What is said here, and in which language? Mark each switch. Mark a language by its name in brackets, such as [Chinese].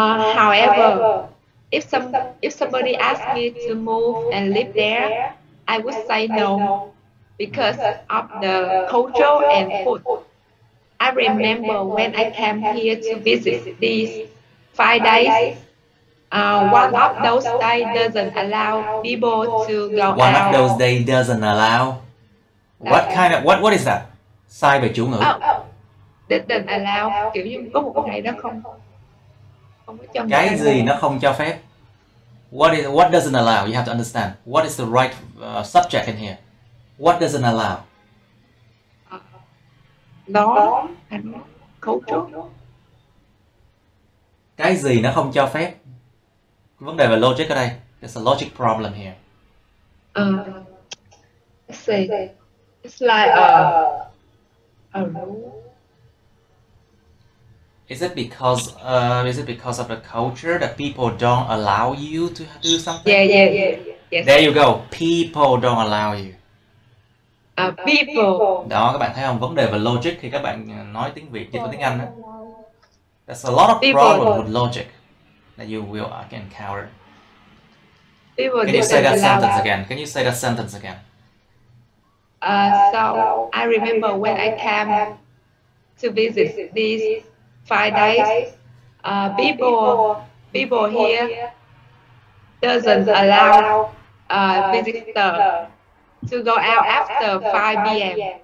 [English] However, if somebody asked me to move and live there, I would say no because of the culture and food. I remember when I came here to visit these 5 days. One of those days doesn't allow people to go out. One of those days doesn't allow. What is that? [Vietnamese] Sai về chủ ngữ. Doesn't allow, kiểu như có một ngày đó không có cho. Cái gì nó không cho phép? [English] What doesn't allow? You have to understand. What is the right subject in here? What doesn't allow? Law and culture. [Vietnamese] Cái gì nó không cho phép? Vấn đề về logic ở đây. [English] There's a logic problem here. Let's see. It's like a rule. Is it because of the culture that people don't allow you to do something? Yeah. Yes. There you go. People don't allow you. People. [Vietnamese] Đó, các bạn thấy không? Vấn đề về logic khi các bạn nói tiếng Việt với tiếng Anh đó. [English] There's a lot of problem with logic that you will encounter. Can you say that sentence again? So I remember when I came to visit these 5 days, people here doesn't allow visitor to go out after 5 p.m.